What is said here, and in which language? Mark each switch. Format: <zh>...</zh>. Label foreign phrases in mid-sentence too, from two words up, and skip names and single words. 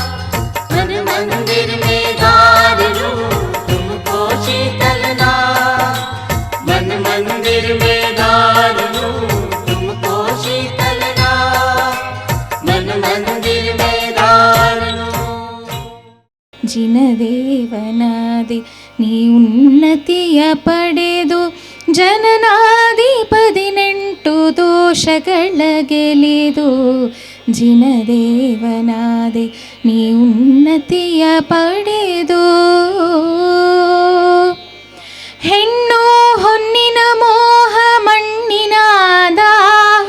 <hi>मन मंदिर में धार लूं तुमको शीतलनाथ। मन मंदिर में धार लूं तुमको शीतलनाथ। मन मंदिर में धार लूं।</hi> <kn>ಜಿನದೇವನಾದೆ ನೀ ಉನ್ನತಿಯ ಪಡೆದು ಜನನಾದಿ 18 ದೋಷಗಳ ಗೆಲಿದು. ಜಿನದೇವನಾದೆ ನೀ ಉನ್ನತಿಯ ಪಡೆದು ಹೆಣ್ಣು ಹೊನ್ನಿನ ಮೋಹ ಮಣ್ಣಿನ ದಾಹ.</kn>